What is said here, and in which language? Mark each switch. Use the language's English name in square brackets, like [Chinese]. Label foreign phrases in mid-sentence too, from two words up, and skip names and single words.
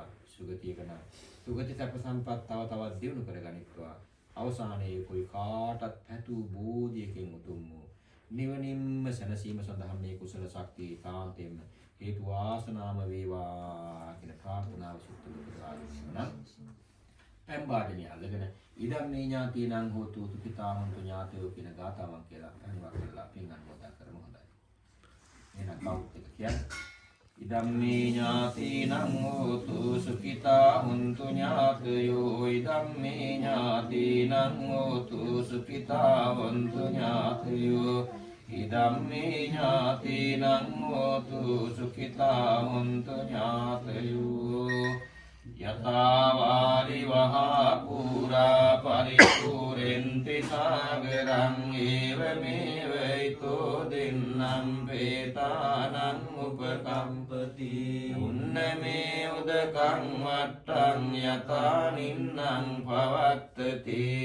[Sinhala] සුගතියක නම් සුගති සැප සම්පත් තව තවත් දියුණු කරගනිත්වා. අවසානයේ કોઈ කාටත් පැතු බෝධියකින් උතුම් වූ නිවනින්ම සැනසීම සඳහා මේ කුසල ශක්තිය කාන්තෙන් හේතු වාසනාම වේවා කියන ප්‍රාර්ථනාව සුත්තු කරගන්නවා. පෙම්බාදණිය අල්ලගෙන [Pali] ඉදම් මේ ඥාතිනං හෝතු සුඛිතා හොන්තු ඥාතයෝ [Sinhala] කියන ගාතාවන් කියලා අනිවාර්ය කරලා පින් අනුමෝදන් කරමු. හොඳයි. එහෙනම් කවුරුත් එක කියන්නේ [Pali] ඉදම් මේ ඥාතිනං හෝතු සුඛිතා හොන්තු ඥාතයෝ ඉදම් මේ ඥාතිනං හෝතු සුඛිතා හොන්තු ඥාතයෝ ඉදම්මේ ඥාතිනං හෝතු සුඛිතා හොන්තු ඥාතයෝ යතා වාරි වහා පුරා පරිපූර්ණන්ති සාගරං ඒවමේව ඊතෝ දින්නම් වේතානං උපකම්පති උන්නමේ උදකං වට්ටං යතා නින්නං පවත්තති